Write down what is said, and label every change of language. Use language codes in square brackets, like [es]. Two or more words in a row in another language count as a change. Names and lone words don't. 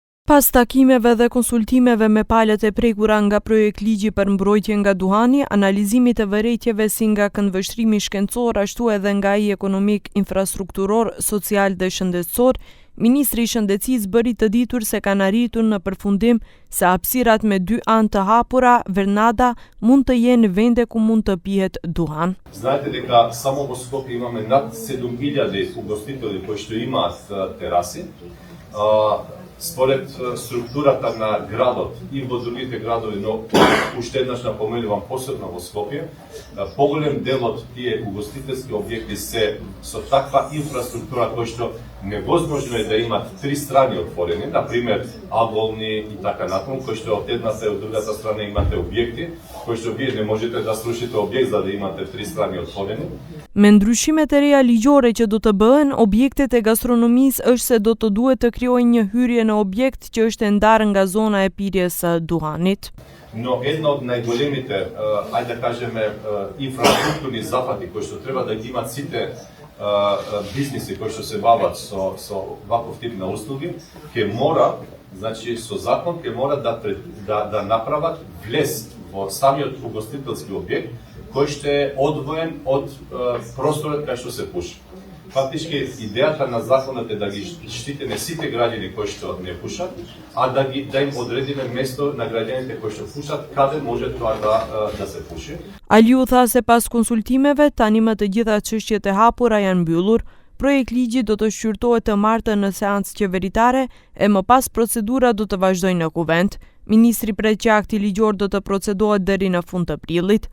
[sq] Pas takimeve dhe konsultimeve me palët e prekura nga projekt ligji për mbrojtje nga duhani, analizimit të vërejtjeve si nga këndvështrimi shkencor ashtu edhe nga ai ekonomik, infrastrukturor, social dhe shëndetësor, Ministri i Shëndetësisë bëri të ditur se kanë arritur në përfundim se hapësirat me 2 anë të hapura, Vernada, mund të jenë vende ku mund të pihet duhan. [mk] Знаете дека само во Скопје имаме над 7000 угостители кои што имаат тераси. Според структурата на градот и во другите градови, но уште еднаш напоменувам посебно во Скопје, поголем дел од тие угостителски објекти се со таква инфраструктура кој што невозможно е да имат 3 страни отворени, например аболни и така натаму, кој што од едната и од другата страна имате објекти, кој што вие не можете да срушите објект за да имате 3 страни отворени. [sq] Me ndryshimet e reja ligjore që do të bëhen, objektet e gastronomisë është se do të duhet të krijojnë një hyrje në objekt që është e ndarë nga zona e pirjes së duhanit. [mk] Но една од најголемите, ајде да кажеме, инфраструктурни зафати кои што треба да ги имат сите бизниси кои што се бават со ваков тип на услуги, ќе мора, значи со закон ќе мора да направат влез во самиот угостителски објект кој што е одвоен од просторот кај што се пуши. Фактички идејата на законот е да ги штитиме сите граѓани кои што не пушат, а да им одредиме место на граѓаните кои што пушат, каде може тоа да се пуши. [sq] Aliu tha se pas konsultimeve, tani më të gjitha çështjet e hapura janë mbyllur. Projekt ligji do të shqyrtohet të martën në seancë qeveritare e më pas procedura do të vazhdojnë në kuvent. Ministri pret që akti ligjor do të procedohet deri në fund të prillit.